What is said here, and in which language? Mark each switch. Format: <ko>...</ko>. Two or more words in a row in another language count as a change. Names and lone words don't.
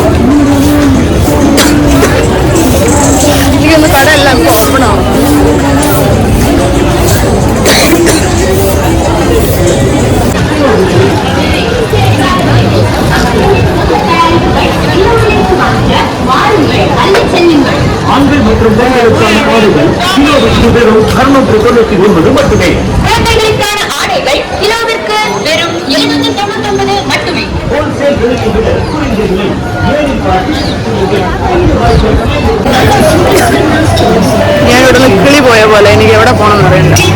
<ml>എനിക്കൊന്ന് കടയെല്ലാം ഓപ്പൺ ആവും.</ml> <ta>ஆண்கள் மற்றும் பெண்களுக்கான ஆடைகள் கிலோவிற்கு வெறும் 699 மட்டுமே. குழந்தைகளுக்கான ஆடைகள் கிலோவிற்கு வெறும் 799 மட்டுமே. ஹோல்சேல் விலையை விட குறைந்த விலை.</ta> <ml>ഞാൻ ഇവിടെ നിന്ന് കിളി പോയ പോലെ എനിക്ക് എവിടെ പോകണമെന്ന് അറിയണ്ട.</ml>